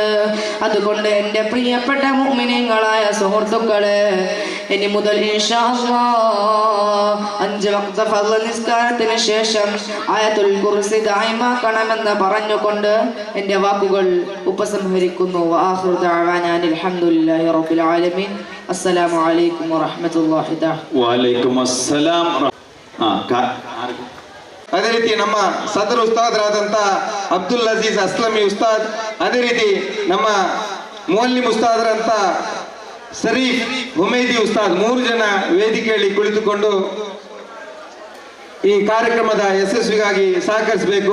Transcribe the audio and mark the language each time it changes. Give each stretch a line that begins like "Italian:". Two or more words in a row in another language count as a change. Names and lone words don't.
Malayalam: അതുകൊണ്ട് എൻ്റെ പ്രിയപ്പെട്ട മുഅ്മിനീങ്ങളായ സുഹൃത്തുക്കളെ, ഇനി മുതൽ
Arabic: إن شاء الله
Malayalam: 5 വഖ്ത് ഫർള് നിസ്കാരത്തിന് ശേഷം ആയത്തുൽ കുർസി ദായിമാക്കണമെന്ന് പറഞ്ഞുകൊണ്ട് എൻ്റെ വാക്കുകൾ ഉപസംഹരിക്കുന്നു.
Arabic: وآخر دعوانا الحمد لله رب العالمين. السلام عليكم ورحمة الله وعليكم السلام.
Kannada: ಅದೇ ರೀತಿ ನಮ್ಮ ಸದರ್ ಉಸ್ತಾದರಾದಂಥ ಅಬ್ದುಲ್ ಅಜೀಜ್ ಅಸ್ಲಮಿ ಉಸ್ತಾದ್, ಅದೇ ರೀತಿ ನಮ್ಮ ಮುಅಲ್ಲಿಮ್ ಉಸ್ತಾದರಂತ ಶರೀಫ್ ಹುಮೈದಿ ಉಸ್ತಾದ್ 3 ಜನ ವೇದಿಕೆಯಲ್ಲಿ ಕುಳಿತುಕೊಂಡು ಈ ಕಾರ್ಯಕ್ರಮದ ಯಶಸ್ವಿಗಾಗಿ ಸಹಕರಿಸಬೇಕು.